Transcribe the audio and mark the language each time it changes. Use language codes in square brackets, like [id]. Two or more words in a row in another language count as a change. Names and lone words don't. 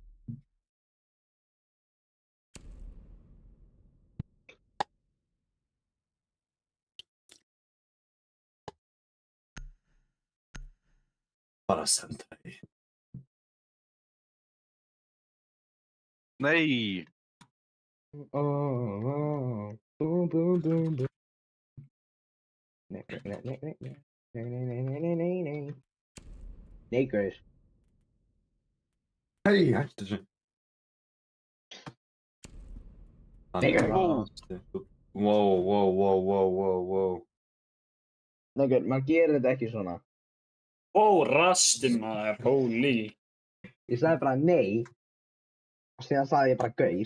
[is] Bara senda því. Nei! Boom, boom, boom, boom. Nei, nei, nei, nei, nei, nei, nei, nei, nei, nei, nei, nei. Nei, guys. Hei, hættu þessu. Nei, Wow. Nei, guys, maður gerir þetta ekki svona. Ó, rastin maður, holy. Ég sagði bara nei, og síðan sagði ég bara gaur.